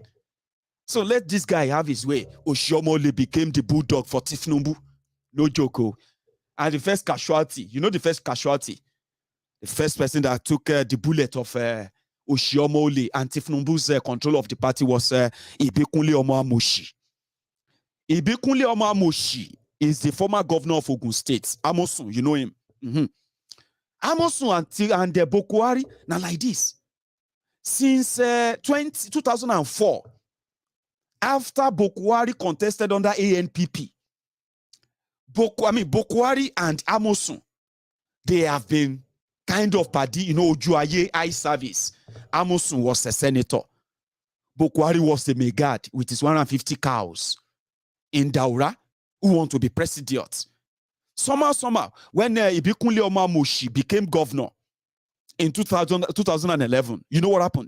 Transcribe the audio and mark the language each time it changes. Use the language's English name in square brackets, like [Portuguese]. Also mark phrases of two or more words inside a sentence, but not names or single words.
[English] So let this guy have his way. Oshiomhole became the bulldog for Tinubu. No joke. And the first casualty, the first casualty, the first person that took the bullet of Oshiomhole and Tinubu's control of the party was Ibikunle Omo-Amoshi. Ibikunle Omo-Amoshi is the former governor of Ogun State. Amosun, you know him. Amosun and Bokwari, now like this. Since 2004, after Bokwari contested under ANPP, Bokwari and Amosun, they have been kind of party, Ojuaye eye service. Amosun was a senator. Bokwari was a megad with his 150 cows in Daura who want to be president. Somehow, when Ibikunle Omo-Amoshi became governor in 2011, you know what happened?